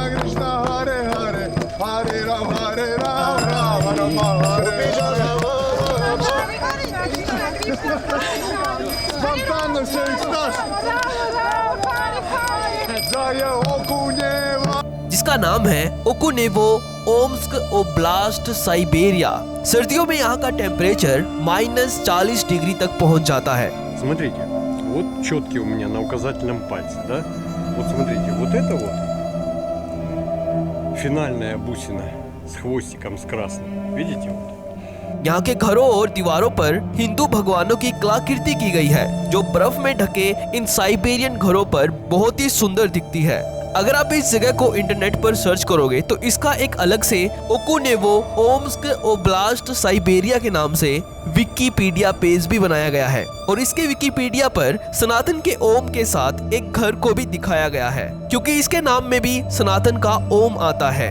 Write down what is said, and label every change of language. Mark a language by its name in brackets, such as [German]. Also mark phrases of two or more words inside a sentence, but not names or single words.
[Russian] Krishna, Hare Hare, Hare Ram, Rama Rama, Hare Спонтанно все экстаз. [Hindi] Jaya Okuneva. जिसका नाम है ओकुनेवो ओम्स्क ओब्लास्ट साइबेरिया। सर्दियों में यहाँ का टेम्परेचर -40 डिग्री तक पहुँच जाता है। [Russian] Смотрите, вот четкий у меня на указательном пальце, да? Вот смотрите, вот это вот финальная бусина с хвостиком с красным. Видите вот? [Hindi] यहाँ के घरों और दीवारों पर हिंदू भगवानों की कलाकृति की गई है, जो बर्फ में ढके इन साइबेरियन घरों पर बहुत ही सुंदर दिखती है। अगर आप इस जगह को इंटरनेट पर सर्च करोगे तो इसका एक अलग से ओकुनेवो ओम्स्क ओब्लास्ट साइबेरिया के नाम से विकिपीडिया पेज भी बनाया गया है और इसके विकिपीडिया पर सनातन के ओम के साथ एक घर को भी दिखाया गया है, क्योंकि इसके नाम में भी सनातन का ओम आता है।